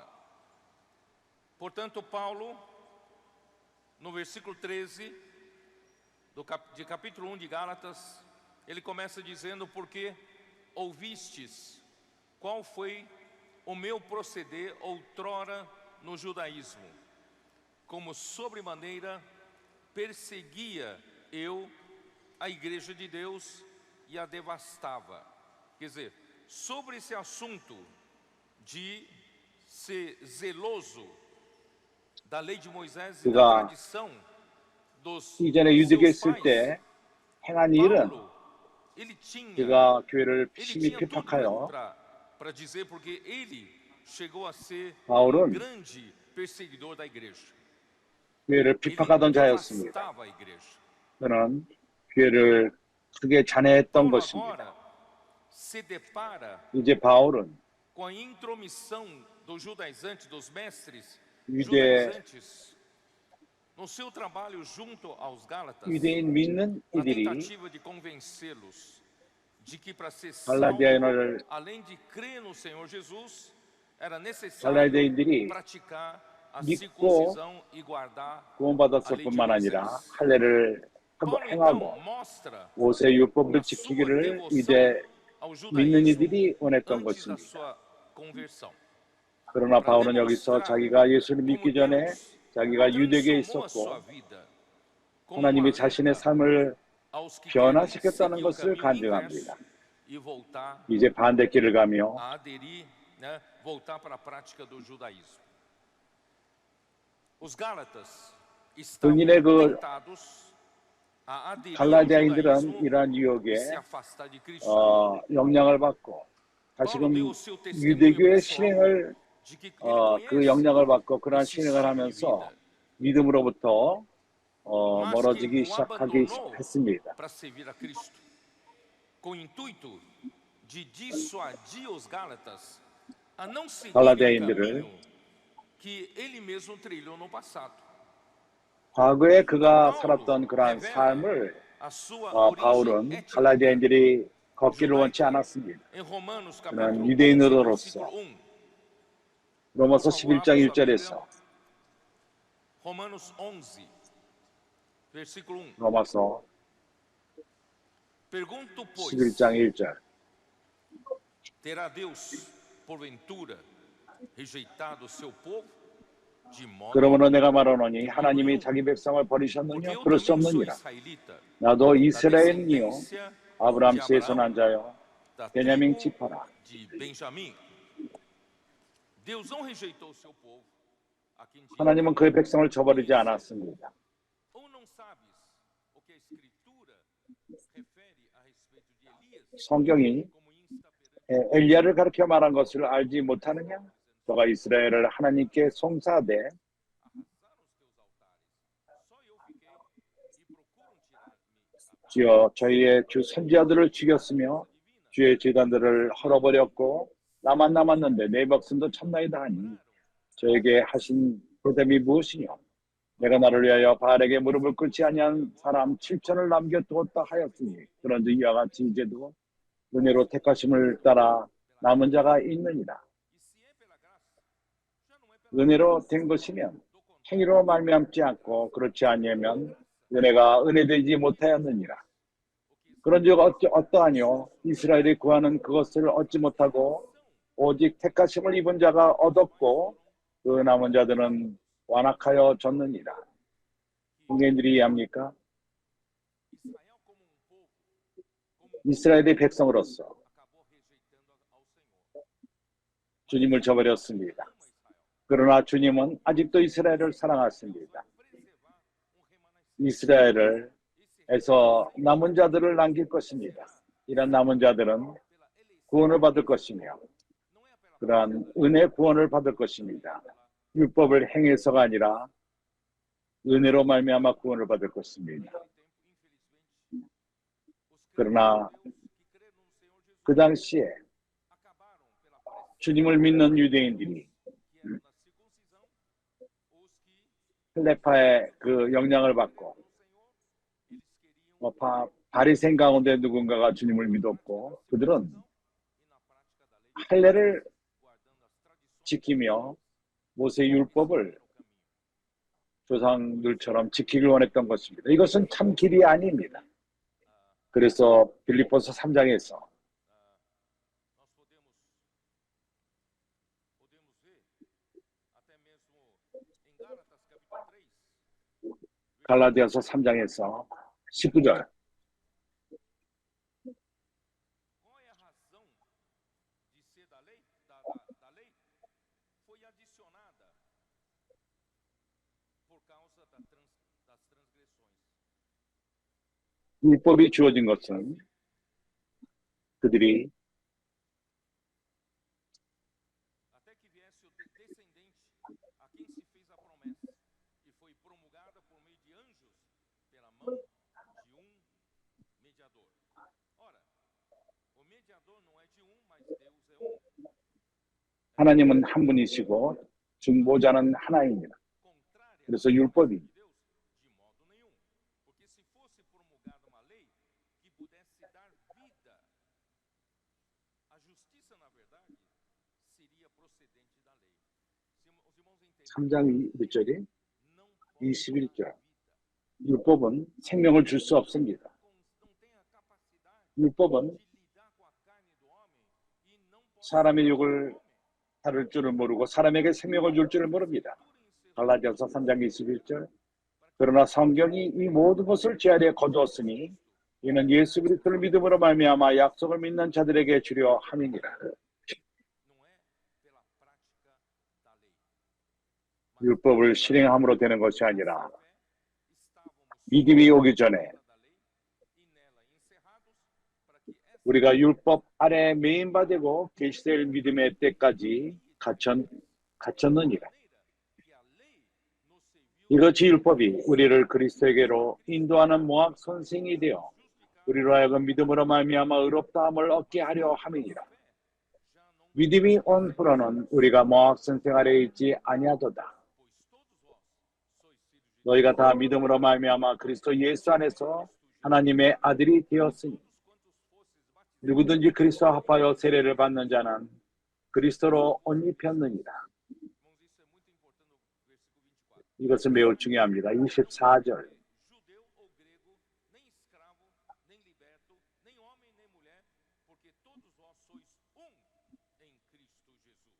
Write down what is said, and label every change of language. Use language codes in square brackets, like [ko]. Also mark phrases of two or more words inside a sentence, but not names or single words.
[pt] Portanto, Paulo, no versículo 13 de capítulo 1 de Gálatas, ele começa dizendo: porque ouvistes qual foi o meu proceder outrora no judaísmo, como sobremaneira perseguia eu a igreja de Deus e a devastava. Quer dizer, sobre esse assunto de ser zeloso da lei de Moisés e da tradição dos [ko] 이전에 유대교에 [pt] seus [ko] 있을 [pt] pais, [ko] 때 행한 일은 [pt] Paulo, ele tinha [ko] 그가 교회를 심히 [pt] tudo [ko] 핍박하여 [pt] para dizer, porque ele chegou a ser [ko] 바울은 [pt] grande perseguidor da igreja. [ko] 교회를 [pt] Ele [ko] 핍박하던 자였습니다. [pt] devastava a igreja. [ko] 그는 교회를 크게 잔해했던 [pt] Paulo [ko] 것입니다. [pt] agora se depara [ko] 이제 바울은 [pt] com a intromissão dos judaizantes, dos mestres [ko] 유대 [pt] judaizantes, no seu trabalho junto aos Gálatas, [ko] 유대인 믿는 [pt] na [ko] 이들이 [pt] tentativa de convencê-los de que para ser [ko] 갈라디아인을 [pt] salvo, além de crer no Senhor Jesus, era necessário [ko] 갈라디아인들이 [pt] praticar a [ko] 믿고 [pt] circuncisão e guardar a [ko] 구원받았을 [pt] lei de [ko] 뿐만 아니라 [pt] Moisés. [ko] 할례를 [pt] Paulo então [ko] 행하고 [pt] mostra [ko] 모세 율법을 [pt] a sua [ko] 지키기를 [pt] devoção [ko] 유대 [pt] ao [ko] 믿는 [pt] judaísmo [ko] 이들이 원했던 [pt] antes da [ko] 것입니다. [pt] sua conversão. [ko] 그러나 [pt] Para [ko] 바울은 여기서 [pt] demonstrar [ko] 자기가 예수를 [pt] como [ko] 믿기 전에 [pt] Deus [ko] 자기가 유대교에 [pt] transformou a sua [ko] 있었고 [pt] vida, como um [ko] 하나님이 자신의 [pt] alerta [ko] 삶을 [pt] aos que querem [ko] 변화시켰다는 [pt] seguir o [ko] 것을 [pt] caminho [ko] 간증합니다. [pt] inverso e voltar [ko] 이제 반대길을 가며 [pt] a aderir, voltar para a prática do judaísmo. Os Gálatas estavam [ko] 본인의 그 [pt] tentados a aderir ao [ko] 갈라디아인들은 [pt] judaísmo [ko] 이러한 [pt] e [ko] 유혹에 [pt] se afastar de Cristo. [ko] 영향을 받고 [pt] Paulo [ko] 다시금 [pt] deu o seu testemunho [ko] 유대교의 [pt] pessoal [ko] 실행을 [pt] de que ele [ko] 그 [pt] conhece [ko] 영향을 받고 그러한 [pt] esse [ko] 실행을 [pt] estilo de [ko] 하면서 [pt] vida, [ko] 믿음으로부터 [pt] mas que [ko] 멀어지기 [pt] o [ko] 시작하기 [pt] abandonou [ko] 했습니다. [pt] para servir a Cristo, com o intuito de dissuadir os Gálatas a não seguir o [ko] 갈라디아인들을 [pt] caminho que ele mesmo trilhou no passado. [ko] 과거에 그가 [pt] Paulo [ko] 살았던 그러한 [pt] revela [ko] 삶을 [pt] a sua origem [ko] 바울은 [pt] étnica [ko] 갈라디아인들이 걷기를 원치 [pt] judaica. [ko] 않았습니다. [pt] Em Romanos [ko] 그는 [pt] capítulo 11, [ko] 유대인으로서 [pt] versículo 1. [ko] 로마서 [pt] Por favor, [ko] 11장 [pt] abra sua [ko] 1절에서 [pt] Romanos 11, versículo 1. [ko] 로마서 [pt] Pergunto, pois, [ko] 11장 1절 [pt] terá Deus porventura rejeitado o seu povo? De modo [ko] 그러므로 [pt] algum. [ko] 내가 말하노니 하나님이 자기 백성을 [pt] Porque [ko] 버리셨느냐? [pt] eu [ko] 그럴 수 [pt] também sou [ko] 없느니라. [pt] israelita, [ko] 나도 [pt] da [ko] 이스라엘이요 [pt] descendência [ko] 아브라함 [pt] de [ko] 씨에서 난 [pt] Abraão, [ko] 자요 [pt] da [ko] 베냐민 [pt] tribo [ko] 지파라. [pt] de Benjamim. Deus não rejeitou o seu povo a quem tinha [ko] 하나님은 그의 [pt] enviado. [ko] 백성을 저버리지 않았습니다. [pt] Ou não sabes o que a Escritura refere a respeito de Elias [ko] 성경이 [pt] como insta perante [ko] 엘리야를 가르쳐 말한 것을 알지 못하느냐? 너가 이스라엘을 하나님께 송사하되 [pt] arrasaram os teus altares. Só eu fiquei e procuram tirar-me [ko] 주여 저희의 주 선지자들을 죽였으며 주의 제단들을 헐어버렸고 나만 남았는데 내 목숨도 참나이다 하니 저에게 하신 보답이 무엇이냐? 내가 나를 위하여 바알에게 무릎을 꿇지 아니한 사람 7천을 남겨두었다 하였으니 그런즉 이와 같이 이제도 은혜로 택하심을 따라 남은 자가 있느니라. [pt] E se é pela graça, já não é pela [ko] 은혜로 된 것이면 행위로 말미암지 않고 그렇지 아니하면 은혜가 은혜되지 못하였느니라. 그런즉 어떠하뇨? 이스라엘이 구하는 그것을 얻지 못하고 오직 택하심을 입은 자가 얻었고 그 남은 자들은 완악하여 졌느니라. 공개인들이 이해합니까? [pt] Israel como povo, como [ko] 이스라엘의 백성으로서 [pt] acabou rejeitando ao Senhor. [ko] 주님을 저버렸습니다. [pt] Ama Israel. [ko] 그러나 주님은 아직도 이스라엘을 사랑하십니다. [pt] Preservar remanescente. [ko] 이스라엘을 에서 남은 자들을 남길 것입니다. 이런 남은 자들은 [pt] Pela eleição. [ko] 구원을 받을 것이며 [pt] Não é pela [ko] 그러한 은혜 구원을 받을 것입니다. 율법을 행해서가 아니라 은혜로 말미암아 구원을 받을 것입니다. [pt] Naquele tempo, infelizmente, os [ko] 그러나 [pt] crentes de Deus que creram no Senhor Jesus [ko] 그 당시에 [pt] acabaram pela pressão [ko] 주님을 믿는 유대인들이 [pt] que era da circuncisão, os que [ko] 클레파의 그 영향을 받고 [pt] no Senhor, eles queriam [ko] 바리새인 가운데 누군가가 주님을 믿었고 그들은 [pt] e na prática da lei, [ko] 할례를 [pt] guardando as tradições [ko] 지키며 모세 율법을 [pt] no caminho. [ko] 조상들처럼 지키길 원했던 것입니다. 이것은 참 길이 아닙니다. 그래서 빌립보서 3장에서 [pt] Nós podemos ver até mesmo em Gálatas capítulo 3, [ko] 갈라디아서 3장에서 19절 [pt] qual é a razão de ser da lei? Da lei foi adicionada por causa das transgressões. [ko] 율법이 주어진 것은 그들이 [pt] Até que viesse o descendente a quem se fez a promessa, e foi promulgada por meio de anjos pela mão de um mediador. Ora, o mediador não é de um, mas Deus é um. [ko] 하나님은 한 분이시고 중보자는 하나입니다. [pt] Contrária [ko] 그래서 [pt] à [ko] 율법이 [pt] de Deus, de modo nenhum. Porque se fosse promulgada uma lei que pudesse dar vida, a justiça, na verdade, seria procedente da lei. Os irmãos entendem? [ko] 3장 몇 절이 [pt] Não pode [ko] 21절. [pt] dar vida. [ko] 율법은 생명을 줄 수 없습니다. [pt] Não tem a capacidade [ko] 율법은 [pt] de lidar com a carne do homem e não pode [ko] 사람의 [pt] ser [ko] 욕을 [pt] homem. [ko] 다룰 줄을 모르고 사람에게 생명을 줄 줄을 모릅니다. 갈라디아서 3장 21절 그러나 성경이 이 모든 것을 제 아래에 거두었으니 이는 예수 그리스도를 믿음으로 말미암아 약속을 믿는 자들에게 주려 함이니라. [pt] Não é pela prática da lei. [ko] 율법을 실행함으로 되는 것이 아니라 [pt] Fé, estávamos [ko] 믿음이 오기 전에 [pt] da lei e nela encerrados para que essa [ko] 우리가 율법 아래 매인바되고 계시될 믿음의 때까지 갇혔느니라. [pt] maneira que a lei nos serviu [ko] 이것이 율법이 우리를 그리스도에게로 인도하는 모학 선생이 되어 우리로 하여금 믿음으로 말미암아 의롭다함을 얻게 하려 함이니라. [pt] já não, [ko] 믿음이 온 후로는 우리가 모학 선생 아래에 있지 아니하도다. [pt] pois todos vós sois filhos de [ko] 너희가 다 믿음으로 말미암아 그리스도 예수 안에서 하나님의 아들이 되었으니 [pt] todos quantos fosses batizados. [ko] 누구든지 그리스도와 합하여 세례를 받는 자는 그리스도로 옷 입혔느니라. [pt] Irmãos, isso é muito importante no versículo 24. [ko] 이것은 매우 중요합니다. 24절. [pt] Judeu ou grego, nem escravo, nem liberto, nem homem nem mulher, porque todos vós sois um em Cristo